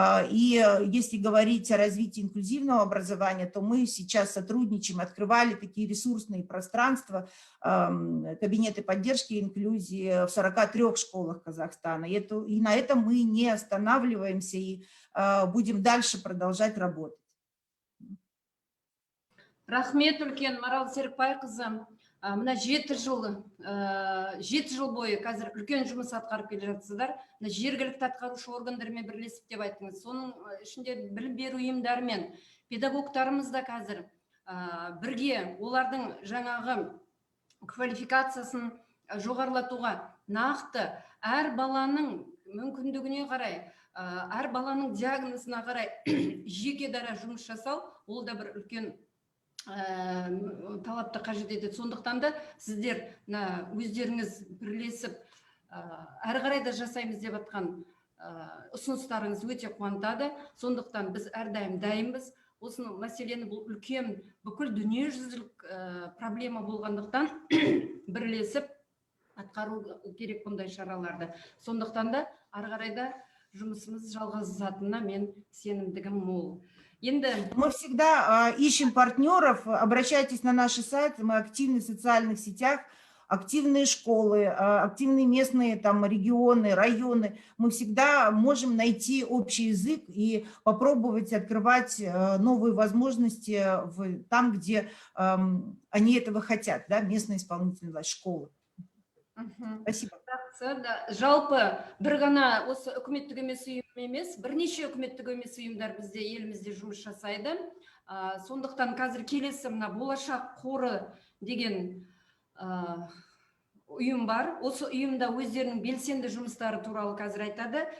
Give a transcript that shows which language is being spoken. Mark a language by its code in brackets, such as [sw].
[ru] И если говорить о развитии инклюзивного образования, то мы сейчас сотрудничаем, открывали такие ресурсные пространства, кабинеты поддержки и инклюзии в 43 школах Казахстана. И на этом мы не останавливаемся и будем дальше продолжать работать. [kk] Рахмет үлкен Марал Серікбайқызы. Мына 7 жыл бойы қазір үлкен жұмыс атқарып келе жатсыздар. Жергілікті атқарушы органдармен бірлесіп деп айттыңыз. Соның ішінде білім беру ұйымдарымен педагогтарымыз да қазір бірге олардың жаңағы квалификациясын жоғарылатуға, нақты әр баланың мүмкіндігіне қарай, әр баланың диагнозына қарай жеке дара жұмыс жасау, ол да бір үлкен талапты қажет етеді. Сондықтан да сіздер өздеріңіз бірлесіп әрі қарай да жасаймыз деп жатқан ұсыныстарыңыз өте қуантады. Сондықтан біз әрдайым дайынбыз. Осы мәселені бұл үлкен бүкіл дүниежүзілік проблема болғандықтан бірлесіп атқару керек бұндай шараларды. Сондықтан да ары қарай да жұмысымыз жалғасатынына мен сенімдігім мол. Енді [ru] Мы всегда ищем партнеров, обращайтесь на наши сайты, мы активны в социальных сетях, активные школы, активные местные там регионы, районы. Мы всегда можем найти общий язык и попробовать открывать новые возможности там, где они этого хотят, да, местная исполнительная власть, школы. Спасибо. [kk] Жалпы бір ғана осы үкіметтік емес ұйым емес, бірнеше үкіметтік емес ұйымдар бізде елімізде жұмыс жасайды. Сондықтан қазір келесі мына болашақ қоры деген ұйым бар. Осы ұйымда өздерінің белсенді жұмыстары туралы қазір айтады.